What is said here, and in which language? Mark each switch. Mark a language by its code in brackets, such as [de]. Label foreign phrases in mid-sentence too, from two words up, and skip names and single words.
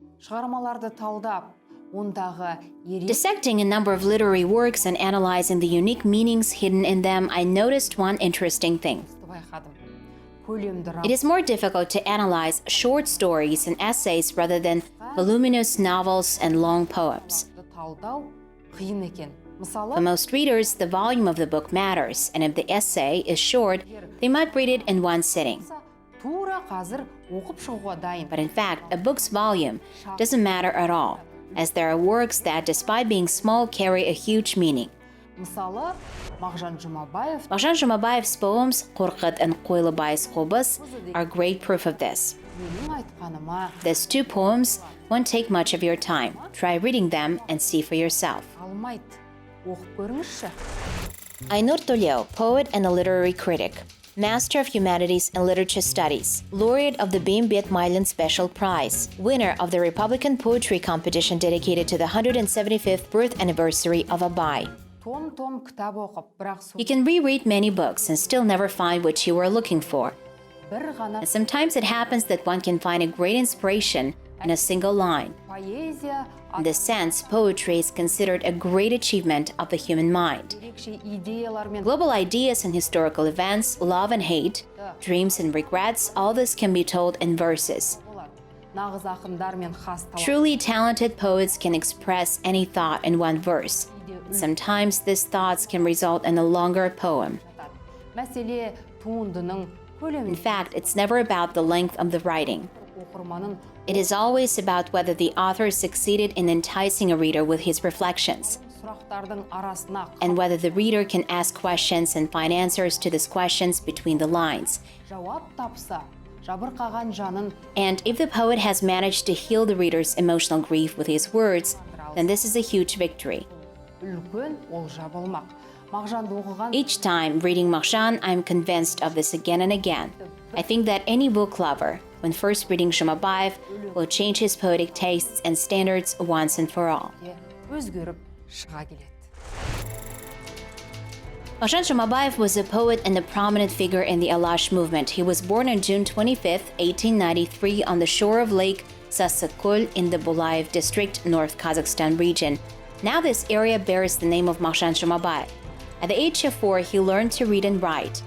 [kk] Шығармаларды талдап, ондағы [en] Dissecting a number of literary works and analyzing the unique meanings hidden in them, I noticed one interesting thing. [kk] байқадым. Көлемді [en] It is more difficult to analyze short stories and essays rather than voluminous novels and long poems. [kk] талдау қиын екен. Мысалы, [en] For most readers, the volume of the book matters, and if the essay is short, they might read it in one sitting. [kk] тура қазір оқып шығуға дайын. [en] But in fact, a book's volume doesn't matter at all, as there are works that, despite being small, carry a huge meaning. [kk] Мысалы, Magzhan Zhumabayev [en] Magzhan Zhumabayev's poems, Qazaq and Koilybay's Kobyz, are great proof of this. [kk] менің айтқаныма [en] These two poems won't take much of your time. Try reading them and see for yourself. [kk] алмайды. Оқып көріңізші. [en] Aynur Toleo, poet and a literary critic, Master of Humanities and Literature Studies, laureate of the Beimbet Mylan Special Prize, winner of the Republican Poetry Competition dedicated to the 175th birth anniversary of Abai. [kk] Том кітап оқып, бірақ [en] You can reread many books and still never find what you were looking for. [kk] бір ғана [en] And sometimes it happens that one can find a great inspiration in a single line. [kk] поэзия [en] In this sense, poetry is considered a great achievement of the human mind. [kk] ерекше идеялар мен [en] Global ideas and historical events, love and hate, dreams and regrets, all this can be told in verses. [kk] болады. Нағыз ақындар мен хас талант. [en] Truly talented poets can express any thought in one verse. Sometimes these thoughts can result in a longer poem. [kk] Мәселе туындының көлемі. [en] In fact, it's never about the length of the writing. [kk] Оқырманын [en] It is always about whether the author succeeded in enticing a reader with his reflections, [kk] сұрақтардың арасына [en] and whether the reader can ask questions and find answers to these questions between the lines. [kk] жауап тапса, жабырқаған жанын [en] And if the poet has managed to heal the reader's emotional grief with his words, then this is a huge victory. [kk] үлкен олжа болмақ. Magzhanды оқыған [en] Each time reading Magzhan, I'm convinced of this again and again. I think that any book lover, when first reading Zhumabayev, will change his poetic tastes and standards once and for all. [kk] өзгеріп шыға келеді. [en] Magzhan Zhumabayev was a poet and a prominent figure in the Alash movement. He was born on June 25, 1893 on the shore of Lake Sasakol in the Bulayev district, North Kazakhstan region. Now this area bears the name of Magzhan Zhumabayev. At the age of 4, he learned to read and write.